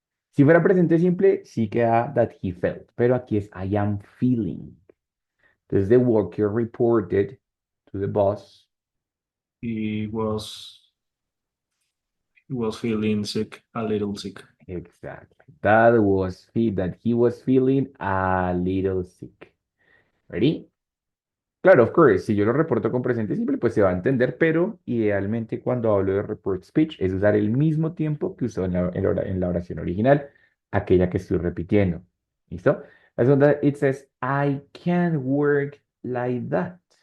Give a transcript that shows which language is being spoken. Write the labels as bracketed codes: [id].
[es] Si fuera presente simple, sí queda [en] that he felt, [es] pero aquí es [en] I am feeling. Entonces, the worker reported to the boss. He was feeling sick, a little sick. Exactly. That he was feeling a little sick. Ready? [es] Claro, [en] of course, [es] si yo lo reporto con presente simple, pues se va a entender, pero idealmente cuando hablo de [en] report speech [es] es usar el mismo tiempo que usó en la oración original, aquella que estoy repitiendo. ¿Listo? La segunda, [en] it says, I can't work like that.